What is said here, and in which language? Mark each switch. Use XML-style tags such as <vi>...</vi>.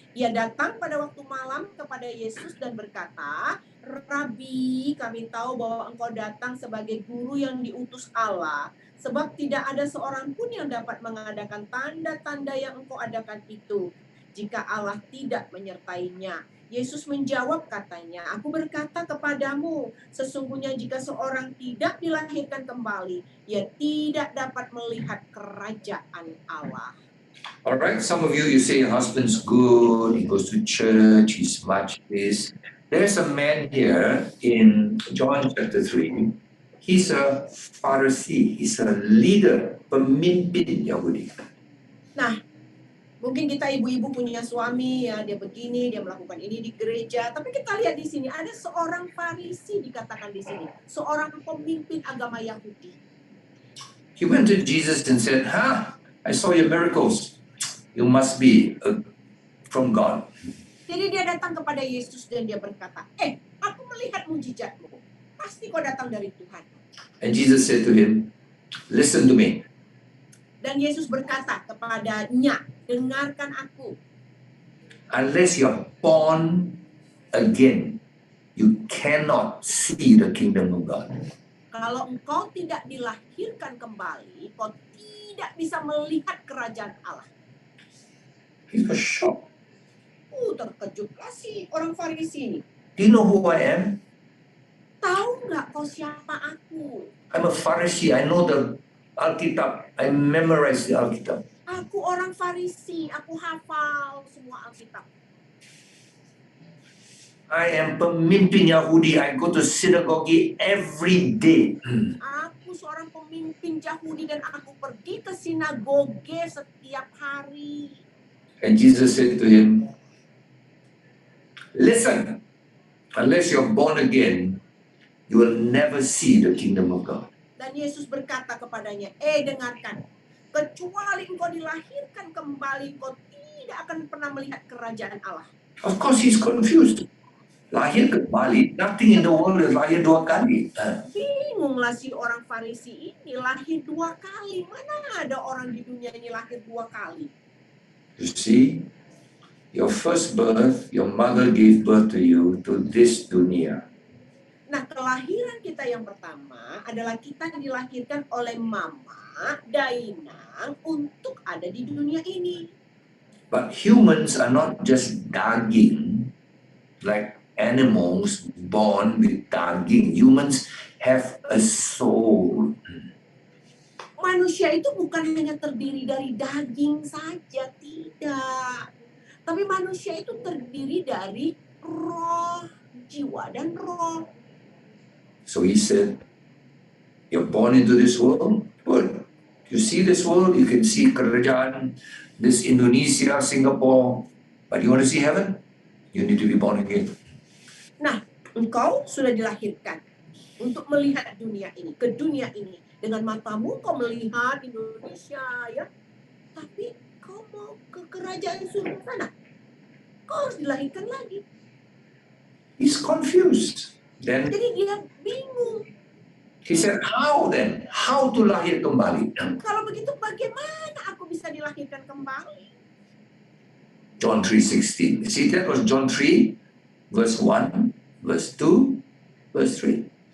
<id>Ia datang pada waktu malam kepada Yesus dan berkata, Rabi, kami tahu bahwa engkau datang sebagai guru yang diutus Allah, sebab tidak ada seorang pun yang dapat mengadakan tanda-tanda yang engkau adakan itu, jika Allah tidak menyertainya. Yesus menjawab katanya, aku berkata kepadamu, sesungguhnya jika seorang tidak dilahirkan kembali, ia tidak dapat melihat kerajaan Allah.</id> <en>Alright, some of you say your husband's good, he goes to church, he's much this. There's a man here in John chapter 3. He's a Pharisee, he's a leader,</en> <id>pemimpin Yahudi. Nah, mungkin kita ibu-ibu punya suami ya, dia begini, dia melakukan ini di gereja. Tapi kita lihat di sini ada seorang Farisi dikatakan di sini, seorang pemimpin agama Yahudi.</id> <en>He went to Jesus and said, I saw your miracles. You must be from God.</en> <id>Jadi dia datang kepada Yesus dan dia berkata, aku melihat mujizatmu. Pasti kau datang dari Tuhan.</id> <en>And Jesus said to him, listen to me.</en> <id>Dan Yesus berkata kepadanya, dengarkan aku.</id> <en>Unless you're born again, you cannot see the kingdom of God.</en> <id>Kalau engkau tidak dilahirkan kembali, kau tidak bisa melihat kerajaan Allah.</id> <en>He was shocked.</en> <id>Terkejutlah si orang Farisi ini.</id> <en>Do you know who I am?</en> <id>Tahu nggak kau siapa aku?</id> <en>I'm a Pharisee. I know the Alkitab. I memorize the Alkitab.</en> <id>Aku orang Farisi. Aku hafal semua Alkitab.</id> <en>I am</en> <id>pemimpin Yahudi.</id> <en>I go to synagogue every day.</en> <id>Aku seorang pemimpin Yahudi dan aku pergi ke sinagoge setiap hari.</id> <en>And Jesus said to him, listen, unless you're born again, you will never see the kingdom of God.</en> <id>Dan Yesus berkata kepadanya, dengarkan, kecuali engkau dilahirkan kembali, engkau tidak akan pernah melihat kerajaan Allah.</id> <en>Of course, he's confused.</en> <id>Lahir kembali,</id> <en>nothing in the world is</en> <id>lahir dua kali. Bingunglah si orang Farisi ini, lahir 2 kali. Mana ada orang di dunia ini lahir 2 kali?</id> <en>You see, your first birth, your mother gave birth to you to this dunia.</en> <id>Nah, kelahiran kita yang pertama adalah kita dilahirkan oleh mama, Dainang, untuk ada di dunia ini.</id> <en>But humans are not just daging, like animals born with daging. Humans have a soul.</en> <id>Manusia itu bukan hanya terdiri dari daging saja, tidak. Tapi manusia itu terdiri dari roh, jiwa, dan roh.</id> <en>So he said, you're born into this world. Good. You see this world, you can see kerajaan, this Indonesia, Singapore. But you want to see heaven? You need to be born again.</en> <id>Nah, engkau sudah dilahirkan untuk melihat dunia ini, ke dunia ini. Dengan matamu kau melihat Indonesia, ya. Tapi kau mau ke kerajaan surga sana. Kau harus dilahirkan lagi.</id> <en>He's confused. Then</en> <id>Jadi dia bingung.</id> <en>he said, how then? How to</en> <id>lahir kembali? Kalau begitu bagaimana aku bisa dilahirkan kembali?</id> <en>John 3:16. See, that was John 3, verse 1, verse 2, verse 3.</en>